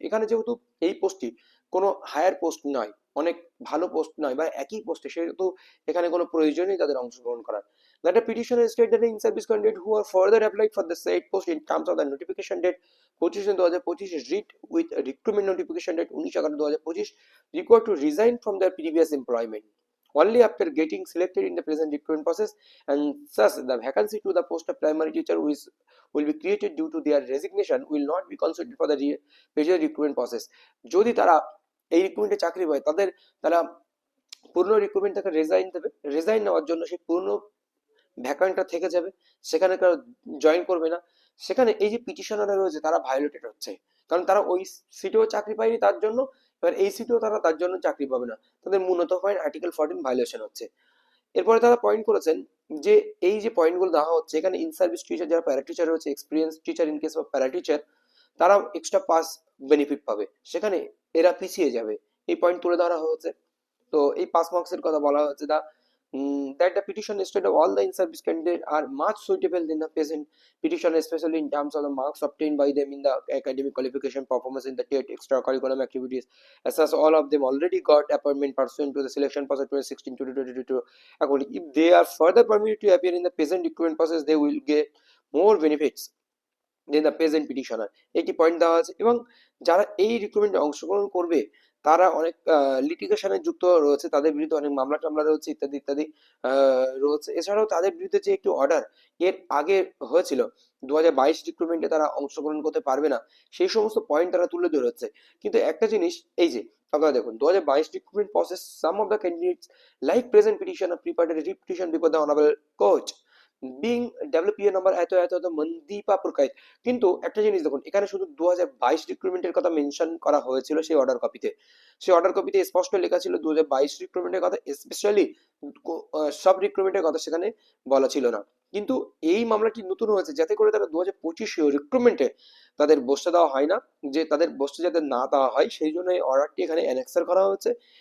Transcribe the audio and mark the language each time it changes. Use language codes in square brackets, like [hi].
[bn] এখানে যেহেতু এই পোস্টটি কোনো হায়ার পোস্ট নয়, অনেক ভালো পোস্ট নয় বা একই পোস্টে, সেহেতু এখানে কোনো প্রয়োজন নেই তাদের অংশগ্রহণ করার। [en] That petitioner state that in service candidate who are further applied for the said post in terms of the notification date 25/2025 read with recruitment notification date 19/11/2025 required to resign from their previous employment only after getting selected in the present recruitment process, and thus the vacancy to the post of primary teacher will be created due to their resignation will not be considered for the major recruitment process. [bn] যদি তারা এই রিক্রুটমেন্টে চাকরি পায় তারা পূর্ণ recruitment থেকে resign দেবে, resign নেওয়ার জন্য সেই পূর্ণ ভ্যাকান্টটা থেকে যাবে, সেখানে কারো জয়েন করবে না। সেখানে এই যে পিটিশনাররা রয়েছে তারা ভায়োলেটেড হচ্ছে, কারণ তারা ওই সিটেও চাকরি পায়নি তার জন্য, এবার এই সিটেও তারা তার জন্য চাকরি পাবে না, তাদের মূলত পয়েন্ট আর্টিকেল 14 ভায়োলেশন হচ্ছে। এরপরে তারা পয়েন্ট করেছেন যে এই যে পয়েন্টগুলো দেওয়া হচ্ছে এখানে ইন সার্ভিস টিচার যারা প্যারা টিচার রয়েছে, experience teacher in case of para teacher, তারাও এক্সট্রা পাস বেনিফিট পাবে, সেখানে এরা পিছিয়ে যাবে, এই পয়েন্ট তুলে ধরা হয়েছে। তো এই পাস মার্কসের কথা বলা হচ্ছে [en] that the petition stated all the in-service candidates are much suitable than the present petition, especially in terms of the marks obtained by them in the academic qualification, performance in the TET, extracurricular activities. As such, all of them already got appointment pursuant to the selection process 2016 to 2022. Accordingly, if they are further permitted to appear in the present recruitment process, they will get more benefits then the present petitioner. [bn] একটি point দেওয়া আছে, এবং যারা এই রিক্রুটমেন্টে অংশগ্রহণ করবে তারা অনেক লিটিগেশনে যুক্ত রয়েছে, তাদের বিরুদ্ধে অনেক মামলা টামলা রয়েছে, ইত্যাদি ইত্যাদি রয়েছে। এছাড়াও তাদের বিরুদ্ধে যে একটি অর্ডার এর আগে হয়েছিল 2022 রিক্রুটমেন্টে তারা অংশগ্রহণ করতে পারবে না, সেই সমস্ত পয়েন্ট তারা তুলে ধরেছে। কিন্তু একটা জিনিস, এই যে আপনারা দেখুন [en] 2022 recruitment process, some of the candidates like present petitioner prepared a repetition before the honorable coach being WPA number [bn] এত এত এত [en] মন্দীপা প্রকাশ। [bn] কিন্তু একটা জিনিস দেখুন, এখানে শুধু 2022 রিক্রুটমেন্টের কথা মেনশন করা হয়েছিল সেই অর্ডার কপিতে। সেই অর্ডার কপিতে স্পষ্ট লেখা ছিল 2022 রিক্রুটমেন্টের কথা, স্পেশালি সব রিক্রুটমেন্টের কথা সেখানে বলা ছিল না। কিন্তু এই মামলাটি নতুন হয়েছে যাতে করে তারা 2025 রিক্রুটমেন্টে তাদের বসতে দেওয়া হয় না, যে তাদের বসতে যাতে না দেওয়া হয় সেই জন্য এই অর্ডারটি এখানে অ্যানেক্সার করা হয়েছে।